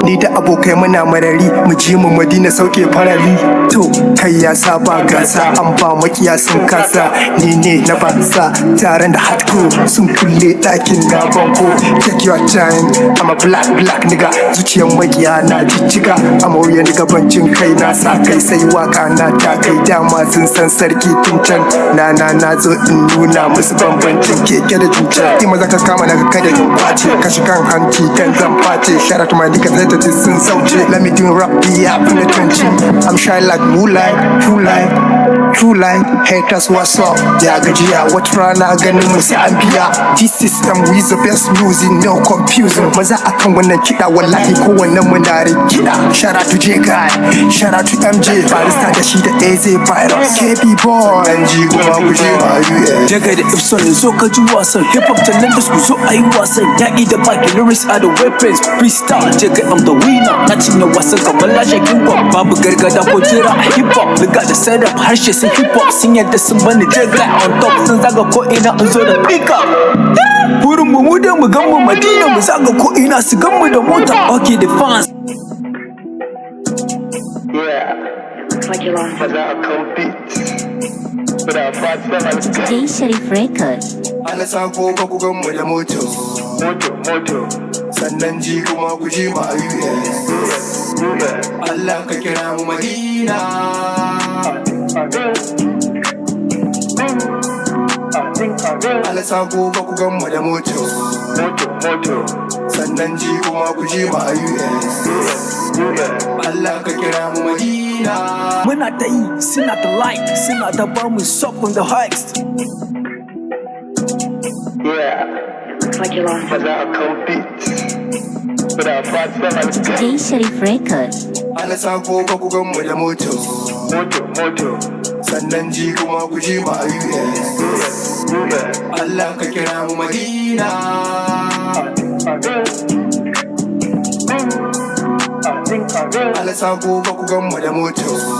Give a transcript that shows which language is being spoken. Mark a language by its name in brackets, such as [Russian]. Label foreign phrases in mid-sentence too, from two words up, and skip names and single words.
[Hausa] Ni da abokai muna marari, mu je mu Madina sauke farali. To, kai ya saba gasa, an ba makiya sun kasa. Ni ne na basa, taron da hardcore sun kulle ɗakin na banko. [English] Take your time, I'm a black, black nigga. [Hausa] Zuciyar makiya na jijjiga, [English] I'm a real nigga, [Hausa] ban jin kai na sa kai sai waka na ta kai dama sun san sarki tun can. Na, na, na zo in nuna musu bambancin keke da juja. Ima za ka kama na ka kada in kwace, ka shi kan hanci kan zan face. [English] Shout out to my niggas, haters sun sauce. Let me do rap, be up in the trenches. I'm shy like moonlight, true light, true light. Haters, what's up? [Hausa] Ya gajiya, wata rana ganin mu sai an biya. [English] This system, we the best music, no confusing. [Hausa] Maza akan wannan kiɗa, wallahi kowanne mu na rikida. [English] Shout out to J Guy, shout out to M J, Barista [Hausa] da shi da [English] A Z Virus, K B Boy, N G [Hausa] kuma ku je ma [English] U S. [Hausa] Jaga da Epson, zo ka ji wasan. [English] Hip hop talent [Hausa] ku zo a yi wasan. Yaƙi da baki, [English] lyrics are the weapons. Freestyle, Jaga, I'm the winner. [Hausa] Na cinye wasan kamar lashe kick-off. Babu gargada ko jira a [English] hip hop. [Hausa] Riga da setup, harshe sun [English] hip hop. [Hausa] Sun yadda sun bani Jaga [English] on top. [Hausa] Sun zaga ko ina in zo da [English] pick up. [Hausa] Burin mu, mu dai mu gan mu Madina, mu zaga ko ina su gan mu da mota. [English] Okay, the fans. Yeah. Looks like you lost. [Hausa] Maza akan beat. [English] But I fight for my J Sharif Record. [Hausa] Ana sako ba ku gan mu da moto. Moto, moto. Sannan ji kuma ku ji ma U S. Yeah. Allah ka kira mu Madina. Amin. Amin, amin. Ana sako ba ku gan mu da moto. Moto, moto. Sannan ji kuma ku ji ma U S. Yeah. Allah ka kira mu Madina. Muna ta yi, suna ta like, suna ta ba mu [English] sub on the highest. Yeah. Looks like you lost. [Hausa] Maza akan beat. [English] But I fight for my J Sharif Record. [Hausa] Ana sako ba ku gan mu da moto. Moto, moto. Sannan ji kuma ku ji ma U S. Yeah. Allah ka kira mu Madina. Amin. Amin, amin. Allah sako ba ku gan mu da moto.